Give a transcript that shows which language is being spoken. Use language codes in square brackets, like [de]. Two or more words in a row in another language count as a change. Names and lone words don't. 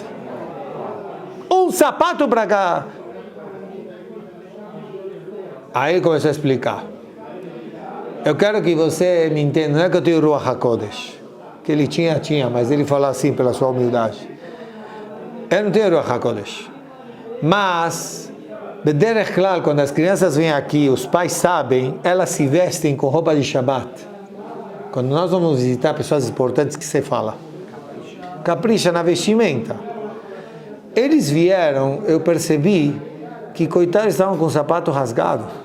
[pt] Um sapato para cada. Aí ele começou a explicar. Eu quero que você me entenda, não é que eu tenho [he] רוח הקודש, [pt] que ele tinha, mas ele falou assim pela sua humildade. Eu não tenho [he] רוח הקודש. [pt] Mas, [he] בדרך כלל, [pt] quando as crianças vêm aqui, os pais sabem, elas se vestem com roupa de Shabbat. Quando nós vamos visitar pessoas importantes, que você fala? Capricha na vestimenta. Eles vieram, eu percebi que coitados estavam com o sapato rasgado.